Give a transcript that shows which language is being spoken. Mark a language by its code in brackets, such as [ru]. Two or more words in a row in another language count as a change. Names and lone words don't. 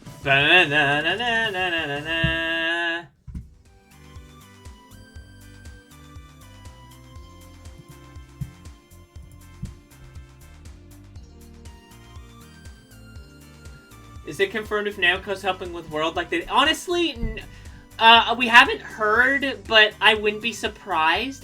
[en] Ba-na-na-na-na-na-na-na. Is it confirmed if Namco's helping with World like they... Honestly, we haven't heard, but I wouldn't be surprised.